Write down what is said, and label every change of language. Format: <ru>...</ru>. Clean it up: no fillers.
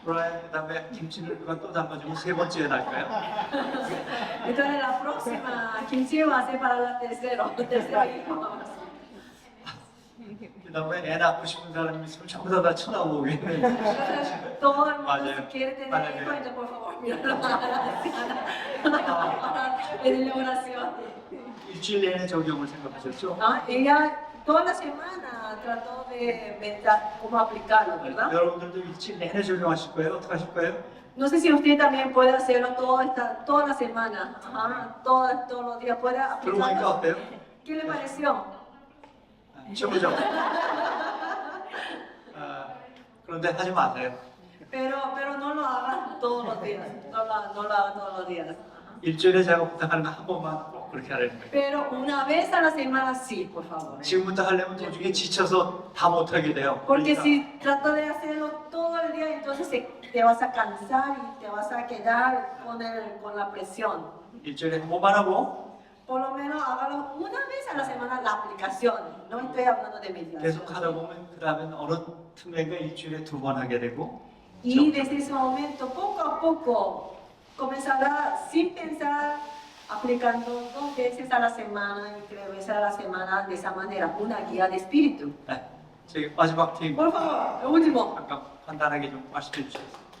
<ko>브라이언 그다음에 김치를 누가 또 담아주면 세 번째 날까요?</ko> <es>Entonces la próxima kimchi va a ser para la tercero hijo.</es> <ko>그다음에 애 낳고 싶은 사람이 있으면 전부 다 쳐다보겠네.</ko> <es>Todo el mundo Vale. si quiere tener Vale. hijo, entonces por favor míralo a la anciana para pedirle oración.</es> <ko>일주일 내내 적용을 생각하셨죠?</ko> <es>¿No? Ella toda la semana trató de meditar cómo aplicarlo, ¿verdad?</es> <ko>여러분들도 일주일 내내 적용하실 거예요? 어떻게 하실 거예요?</ko> <es>No sé si usted también puede hacerlo toda la semana, ajá, todos los días puede</es> <ko>들어보니까</ko> <es>aplicarlo.</es> <ko>어때요?</ko> <es>¿Qué le pareció?</es> <ko>최고죠? 그런데 하지 마세요.</ko> <es>Pero no lo hagan todos los días, no lo hagan todos los días.</es> <ko>일주일에 제가 부탁하는 거 한 번만 꼭 그렇게 하라는 거예요.</ko> <es>Pero una vez a la semana sí, por favor.</es> <ko>지금부터 하려면 도중에 지쳐서 다 못하게 돼요.</ko> <es>Porque</es> <ko>그러니까</ko> <es>si tratas de hacerlo todo el día, entonces te vas a cansar y te vas a quedar con la presión.</es> <ko>일주일에 한 번만 하고</ko> <es>Por lo menos hágalo una vez a la semana la aplicación. No estoy hablando de meditación.</es> <ko>계속 하다 보면 그 다음엔 어느 틈에가 일주일에 두 번 하게 되고</ko> <es>Y desde ese momento, poco a poco, comenzará sin pensar, aplicando 2 veces a la semana y 3 veces a la semana de esa manera, una guía de espíritu.</es> <ko>네, 저기 마지막 팀</ko> <es>Por favor, lo último.</es> <ko>잠깐 간단하게 좀 말씀해 주시겠어요?</ko>